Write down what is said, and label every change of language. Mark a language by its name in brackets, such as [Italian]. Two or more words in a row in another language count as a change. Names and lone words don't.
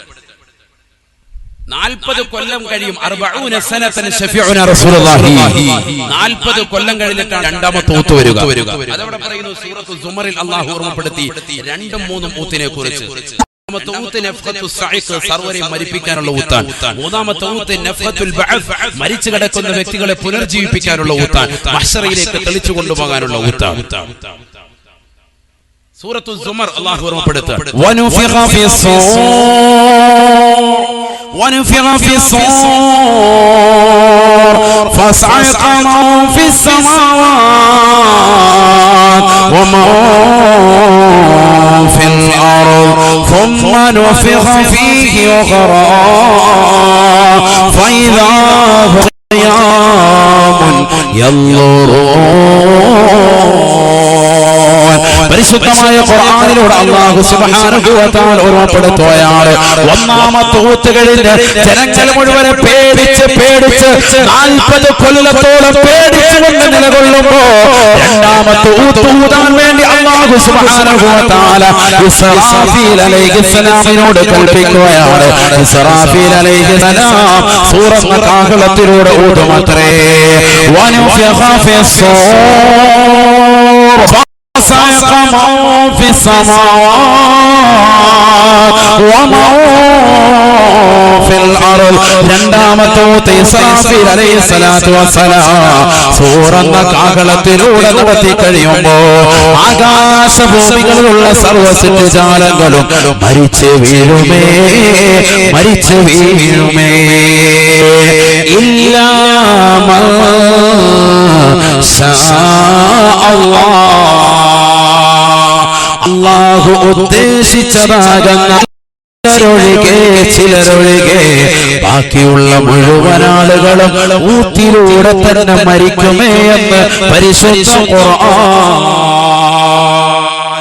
[Malayalam] 40 കൊല്ലം കഴിയും 40 [Arabic] سنة شفيعنا رسول الله [Malayalam] 40 കൊല്ലം കഴിഞ്ഞിട്ടാണ് രണ്ടാമത്തെ ഊത്ത് വരിക അതവിടെ പറയുന്നു സൂറത്തുൽ സുമറിൽ അല്ലാഹു ഓർമ്മപ്പെടുത്തി രണ്ടും മൂന്നും ഊത്തിനെ കുറിച്ച് മൂന്നാമത്തെ ഊത്ത് [Arabic] نفخة الصعق [Malayalam] സർവരെ മരിപ്പിക്കാനുള്ള ഊത്താണ് മൂന്നാമത്തെ ഊത്ത് [Arabic] نفخة البعث [Malayalam] മരിച്ചു കിടക്കുന്ന വ്യക്തികളെ പുനർജീവിപ്പിക്കാനുള്ള ഊത്താണ് മഹ്ശറയിലേക്ക് തെളിച്ചു കൊണ്ടുപോകാനുള്ള ഊത്താണ് സൂറത്തുൽ സുമർ അല്ലാഹു ഓർമ്മപ്പെടുത്തുക [Arabic] ونفخ في الصور ونفخ في الصور فصعق من في السماوات ومن في الأرض ثم نفخ فيه أخرى فإذا هم قيام ينظرون [Malayalam] പരിശുദ്ധമായ ഖുർആനിലൂടെ [Arabic] الله سبحانه وتعالى [Malayalam] ഓർമ്മപ്പെടുത്തുകയാണ് ഒന്നാമത്തെ ഊത്ത് കഴിഞ്ഞ് ജനങ്ങൾ മുഴുവൻ പേടിച്ച് 40 കൊല്ലത്തോളം പേടിച്ചുകൊണ്ട് നിലകൊള്ളുമ്പോൾ രണ്ടാമത്തെ ഊത്ത് ഊതാൻ വേണ്ടി [Arabic] الله سبحانه وتعالى [Malayalam] ഇസ്രാഫീൽ അലൈഹിസ്സലാമിനോട് കൽപ്പിക്കുകയാണ് ഇസ്രാഫീൽ അലൈഹിസ്സലാം സൂറത്തുൽ കാഹളത്തിലൂടെ ഊതുമത്രേ [Arabic] ونفخ في الصور وصعق من في السماوات ومن في الأرض. [Malayalam] രണ്ടാമത്തെ ഇസ്രാഫീൽ [Arabic] عليه الصلاة والسلام [Malayalam] സൂറന്ന കാഹളത്തിലൂടെ നടത്തി കഴിയുമ്പോൾ ആകാശഭൂമികളിലുള്ള സർവ്വ സൃഷ്ടിജാലങ്ങളും മരിച്ചു വീഴുമേ, മരിച്ചു വീഴുമേ. [Arabic] إلا من شاء الله [Malayalam] ഉദ്ദേശിച്ചതാകുന്ന ചിലരൊഴികെ ബാക്കിയുള്ള മുഴുവൻ ആളുകളും ഊത്തിലൂടെ തന്നെ മരിക്കുമേ എന്ന് പരിശുദ്ധ ഖുർആൻ.